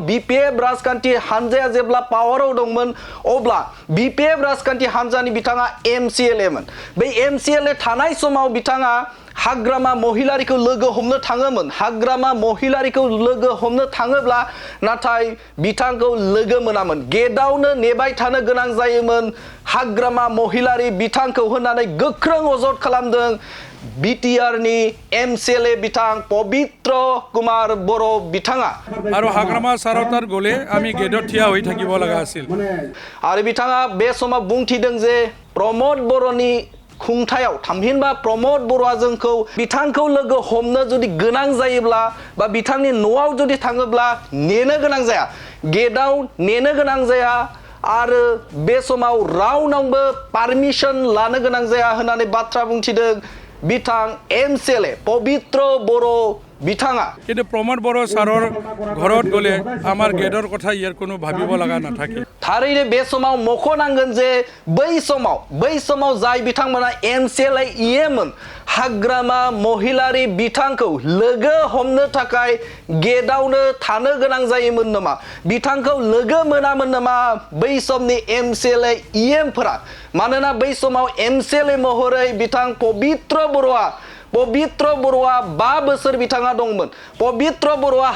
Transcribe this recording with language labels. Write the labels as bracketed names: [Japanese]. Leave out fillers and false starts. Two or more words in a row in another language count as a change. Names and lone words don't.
[Bodo] बिपिएफ राजखान्थि हानजाया जेब्ला पावाराव दंमोन अब्ला बिपिएफ राजखान्थि हानजानि बिथाङा एमसिएलए मोन बै एमसिएलए थानाय समाव बिथाङा हाग्रामा महिलारिखौ लोगो हमनो थाङोमोन हाग्रामा महिलारिखौ लोगो हमनो थाङोब्ला नाथाय बिथांखौ लोगो मोनामोन गेटआवनो नेबाय थानो गोनां जायोमोन हाग्रामा महिलारि बिथांखौ होननानै गोख्रों अजद खालामदों बिटिआरनि एमसिएलए बिथां पबित्र कुमार बर' बिथाङा [Assamese] আৰো হাগ্ৰামা ছাৰতাৰ গ'লে আমি গেটত থিয়া হৈ থাকিব লগা আছিল [Bodo] आरो बिथाङा बे समाव बुंथिदों जे प्रमोद बर'नि खुंथायाव थामहिनबा प्रमोद बर'आ जोंखौ बिथांखौ लोगो हमनो जुदि गोनां जायोब्ला बा बिथांनि न'आव जुदि थाङोब्ला नेनो गोनां जाया गेटआव नेनो गोनां जाया आरो बे समाव रावनावबो पारमिशन लानो गोनां जाया होननानै बाथ्रा बुंथिदों बिथां एमसिएलए पबित्र बर' बिथाङा [Assamese] কিন্তু প্ৰমোদ বৰ' ছাৰৰ ঘৰত গ'লে আমাৰ গেটৰ কথা ইয়ার কোনো ভাবিব লাগা না থাকে [Bodo] थारैनो बे समाव मख'नांगोन जे बै समाव जाय बिथांमोना एमसिएलए इएमोन हाग्रामा महिलारि बिथांखौ लोगो हमनो थाखाय गेटआवनो थानो गोनां जायोमोन नामा बिथांखौ लोगो मोनामोन नामा बै समनि एमसिएलए इएमफोरा मानोना बै समाव एमसिएलए महरै बिथां पबित्र बर'आ 5 बोसोर बिथाङा दंमोन पबित्र बर'आ